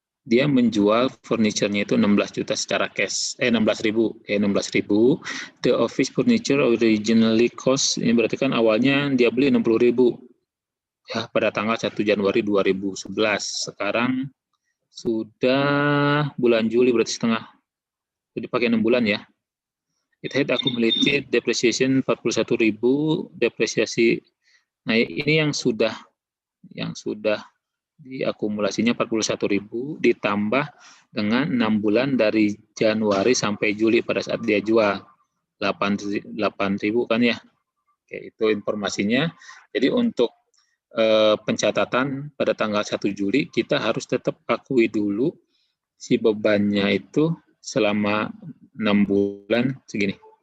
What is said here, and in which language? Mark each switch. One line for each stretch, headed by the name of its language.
Indonesian: Dia menjual furniture-nya itu 16 juta secara cash. 16.000.
English: The office furniture originally cost,
Indonesian: ini berarti kan awalnya dia beli 60.000. Ya, pada tanggal 1 Januari 2011. Sekarang sudah bulan Juli, berarti setengah. Jadi pakai 6 bulan ya.
English: It had accumulated depreciation 41.000, depresiasi.
Indonesian: Nah, ini yang sudah diakumulasinya 41.000 ditambah dengan 6 bulan dari Januari sampai Juli pada saat dia jual 8.000 kan ya. Oke, itu informasinya. Jadi untuk pencatatan pada tanggal 1 Juli kita harus tetap akui dulu si bebannya itu selama 6 bulan segini.